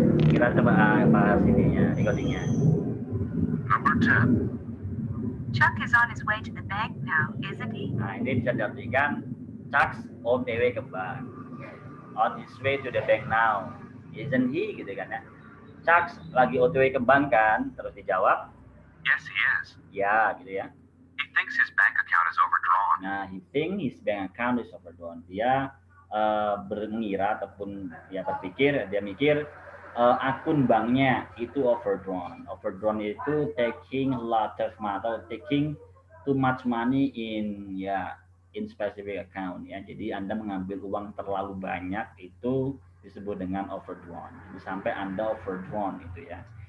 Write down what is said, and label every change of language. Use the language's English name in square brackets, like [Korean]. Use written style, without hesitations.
[Indonesian] Kita coba bahas ininya, recordingnya. [English] Number 10. Chuck is on his way to the bank now, isn't he? [Indonesian] Nah, ini bisa diartikan Chuck's on the way ke bank. [English] On his way to the bank now. [Indonesian] Isn't he? Gitu kan ya. Chuck's lagi [English] on the way [Indonesian] ke bank kan? Terus dijawab, [English] Yes, he is. [Indonesian] ya gitu ya. [English] He thinks his bank account is overdrawn. [Indonesian] Nah, [English] he think his bank account is overdrawn. [Indonesian] Dia mengira ataupun dia berpikir, dia mikir akun banknya itu overdrawn. [English] Overdrawn itu taking a lot of money atau taking too much money in specific account ya. [Indonesian] Jadi Anda mengambil uang terlalu banyak itu disebut dengan overdrawn. Jadi sampai Anda overdrawn itu ya.